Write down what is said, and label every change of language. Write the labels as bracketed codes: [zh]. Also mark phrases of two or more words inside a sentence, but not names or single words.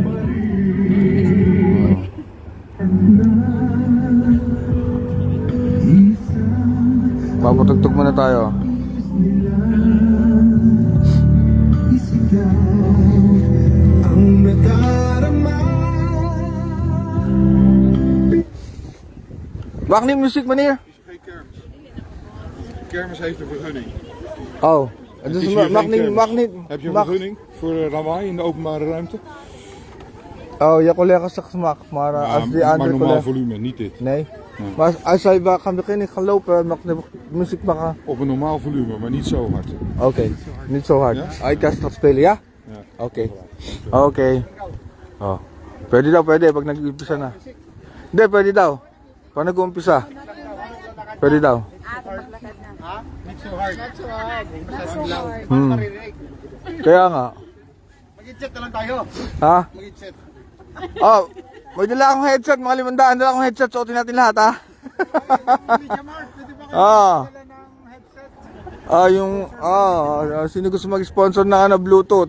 [tl] Papatugtog muna tayo. Ang nadarama. [nl] Bakit muziek, meneer? Kermis heeft een vergunning. Oh. Het Dus is hier mag geen niet, kermis. mag niet. Heb je een mag- vergunning voor lawaai in de openbare ruimte? Oh, je collega zegt smak, maar als die maar andere normaal collega... volume, niet dit. Nee. Nee. Maar als hij gaan beginnen gaan lopen, mag de muziek maken. Op een normaal volume, maar niet zo hard. Oké, niet zo hard. Ja? Hij kan straks spelen, ja? Ja. Oké. Oké. Oh. [tl] Pwede daw, pwede pag nag-umpisa na. Hindi, pwede daw. Pag nag-umpisa. Pwede daw. [en] Not so hard. [tl] Masyadong loud. Hmm. Kaya nga. Mag-headset na lang tayo. Ha? Mag-headset. Oh, may dala akong headset, mga 500. Dala akong headset, suotin natin lahat, ha? Sino gusto mag-sponsor na ano, Bluetooth?